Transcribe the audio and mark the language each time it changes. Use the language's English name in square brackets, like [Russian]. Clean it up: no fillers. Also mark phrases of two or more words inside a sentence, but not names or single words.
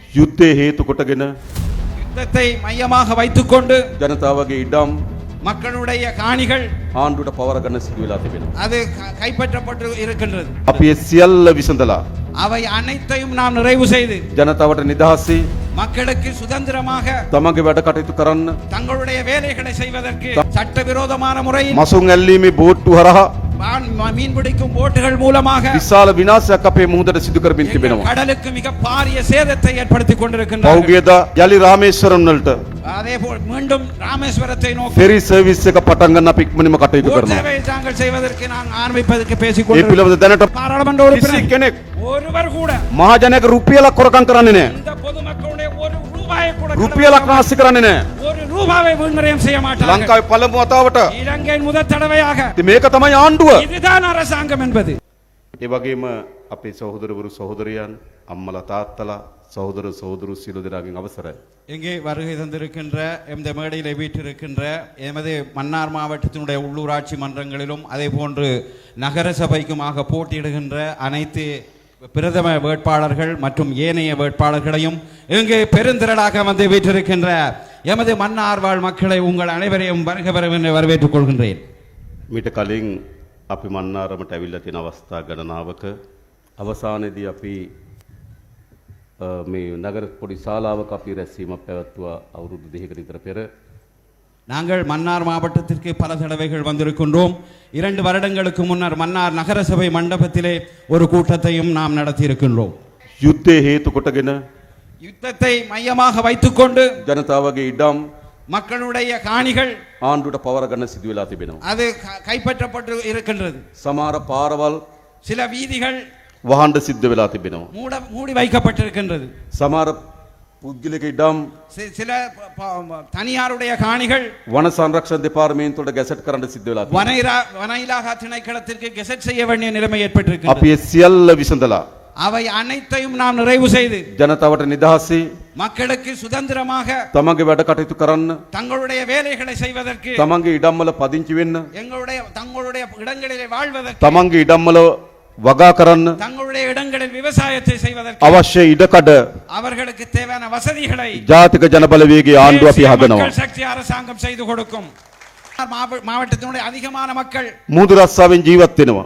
[Sinhala] යුද්ධය හේතු කොටගෙන [Tamil] யுத்தத்தை மையமாக வைத்துக்கொண்டு [Sinhala] ජනතාවගේ ඉඩම් [Tamil] மக்களுடைய காணிகள் [Sinhala] ආණ්ඩුවට පවර ගන්න සිදු වෙලා තිබෙනවා. [Tamil] அது கைப்பற்றப்பட்டு இருக்கின்றது. [Sinhala] අපි ඒ සියල්ල විසඳලා [Tamil] அவை அனைத்தையும் நாம் நிறைவு செய்து [Sinhala] ජනතාවට නිදහසේ [Tamil] மக்களுக்கு சுதந்திரமாக [Sinhala] තමන්ගේ වැඩ කටයුතු කරන්න [Tamil] தங்களுடைய வேலைகளை செய்வதற்கு சட்டவிரோதமான முறையில் [Sinhala] මසුන් ඇල්ලීමේ බෝට්ටු හරහා [Tamil] மீன் பிடிக்கும் போட்டுகள் மூலமாக [Sinhala] විශාල විනාශයක් අපේ මුහුදට සිදු කරමින් තිබෙනවා. [Tamil] கடலுக்கு மிக பாரிய சேதத்தை ஏற்படுத்தி கொண்டிருக்கின்றார்கள். [Sinhala] පෞගියදා යලි රාමේශ්වරම් වලට [Tamil] அதேபோல் மீண்டும் ராமேஸ்வரத்தை நோக்கி [English] ferry service [Sinhala] එක පටන් ගන්න අපි ඉක්මනින්ම කටයුතු කරනවා. [Tamil] சேவை தாங்கள் செய்வதற்கு நாங்கள் ஆரம்பிப்பதற்கு பேசிக் [Sinhala] ඒ [Tamil] கொண்டிருக்கிறோம். [Sinhala] පිළිබඳ දැනට [Tamil] பாராளுமன்ற [Sinhala] කිසි [Tamil] உறுப்பினர் [Sinhala] කෙනෙක් [Tamil] ஒருவர் கூட [Sinhala] මහජනක රුපියලක් කොරකම් කරන්නේ නැහැ. [Tamil] இந்த பொதுமக்களுடைய ஒரு ரூபாயை கூட [Sinhala] රුපියලක් නාස්ති කරන්නේ නැහැ. [Tamil] ஒரு ரூபாவை வீண்விரயம் செய்ய மாட்டார்கள். [Sinhala] ලංකාවේ පළමු වතාවට [Tamil] இலங்கையின் முதல் தடவையாக [Sinhala] ඉතින් මේක තමයි ආණ්ඩුව. [Tamil] இதுதான் அரசாங்கம் என்பது. [Sinhala] ඒ වගේම අපේ සහෝදරවරු සහෝදරයන් අම්මලා තාත්තලා සහෝදර සහෝදරු සියලු දෙනාගෙන් අවසරයි. [Tamil] இங்கே வருகை தந்திருக்கின்ற இந்த மேடையில் வீற்றிருக்கின்ற எமது மன்னார் மாவட்டத்தினுடைய உள்ளூராட்சி மன்றங்களிலும் அதே போன்று நகர சபைக்குமாக போட்டியிடுகின்ற அனைத்து பிரதம வேட்பாளர்கள் மற்றும் ஏனைய வேட்பாளர்களையும் இங்கே பெருந்திரளாக வந்து வீற்றிருக்கின்ற எமது மன்னார் வாழ் மக்களை உங்கள் அனைவரையும் வருக வரவென்று வரவேற்றுக் கொள்கின்றேன். [Sinhala] මීට කලින් අපි මන්නාරමට ඇවිල්ලා තියෙන අවස්ථා ගණනාවක අවසානයේදී අපි මේ නගර පොඩි ශාලාවක අපි රැස්වීමක් පැවැත්වුවා අවුරුදු 2කට විතර පෙර. [Tamil] நாங்கள் மன்னார் மாவட்டத்திற்கு பல தடவைகள் வந்திருக்கின்றோம். 2 வருடங்களுக்கு முன்னர் மன்னார் நகரசபை மண்டபத்திலே ஒரு கூட்டத்தையும் நாம் நடத்தி இருக்கின்றோம். [Sinhala] යුද්ධය හේතු කොටගෙන [Tamil] யுத்தத்தை மையமாக வைத்துக்கொண்டு [Sinhala] ජනතාවගේ ඉඩම් [Tamil] மக்களுடைய காணிகள் [Sinhala] ආණ්ඩුවට පවර ගන්න සිදු වෙලා තිබෙනවා. [Tamil] அது கைப்பற்றப்பட்டு இருக்கின்றது. [Sinhala] සමහර පාරවල් [Tamil] சில வீதிகள் [Sinhala] වහන්න සිද්ධ වෙලා තිබෙනවා. [Tamil] மூடி வைக்கப்பட்டிருக்கின்றது. [Sinhala] සමහර පුද්ගලික ඉඩම් [Tamil] சில தனியாருடைய காணிகள் [Sinhala] වන සංරක්ෂණ දෙපාර්තමේන්තුවට ගැසට් කරන්න සිද්ධ වෙලා තිබෙනවා. [Tamil] வன இலாகா திணைக்களத்திற்கு கெசட் செய்ய வேண்டிய நிலைமை ஏற்பட்டிருக்கிறது. [Sinhala] අපි ඒ සියල්ල විසඳලා [Tamil] அவை அனைத்தையும் நாம் நிறைவு செய்து [Sinhala] ජනතාවට නිදහසේ [Tamil] மக்களுக்கு சுதந்திரமாக [Sinhala] තමන්ගේ වැඩ කටයුතු කරන්න [Tamil] தங்களுடைய வேலைகளை செய்வதற்கு [Sinhala] තමන්ගේ ඉඩම් වල පදිංචි වෙන්න [Tamil] தங்களுடைய இடங்களிலே வாழ்வதற்கு [Sinhala] තමන්ගේ ඉඩම් වල වගා කරන්න [Tamil] தங்களுடைய இடங்களில் விவசாயத்தை செய்வதற்கு [Sinhala] අවශ්‍ය ඉඩකඩ [Tamil] அவர்களுக்கு தேவையான வசதிகளை [Sinhala] ජාතික ජනබලවේගයේ ආණ්ඩුව අපි හදනවා. [Tamil] மக்கள் சக்தி அரசாங்கம் செய்து கொடுக்கும். மாவட்டத்தினுடைய அதிகமான மக்கள் [Sinhala] මුහුදු රස්සාවෙන් ජීවත් වෙනවා.